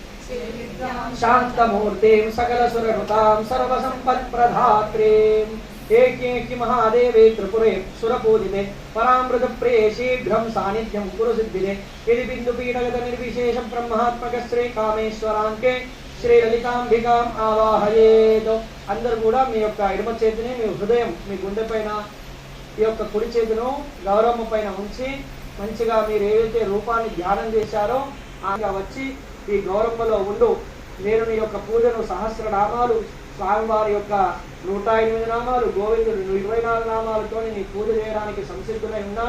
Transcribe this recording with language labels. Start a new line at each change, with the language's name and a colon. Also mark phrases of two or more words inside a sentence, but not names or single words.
Sanskrit: शान्तमूर्तिं सकलसुरनुतां सर्वसम्पत्प्रधात्रीं एकेकि महादेवे त्रिपुरे सुरपूजिते परामृतप्रिये शीघ्रं सान्निध्यं कुरु सिद्धिदे यदि बिन्दुपीठगत निर्विशेष ब्रह्मात्मक श्री कामेश्वरांके శ్రీ లలితాంబికాం ఆవాహయేత్.
Telugu: అందరూ కూడా మీ యొక్క ఎడమ చేతిని మీ హృదయం మీ గుండె పైన ఈ యొక్క కుడి చేతిను గౌరమ్మ పైన ఉంచి మంచిగా మీరు ఏదైతే రూపాన్ని ధ్యానం చేశారో ఆమె వచ్చి ఈ గౌరమ్మలో ఉండు. నేను నీ యొక్క పూజను సహస్రనామాలు స్వామివారి యొక్క 108 నామాలు గోవిందుడు 24 నామాలతో నీ పూజ చేయడానికి సంసిద్ధులై ఉన్నాను.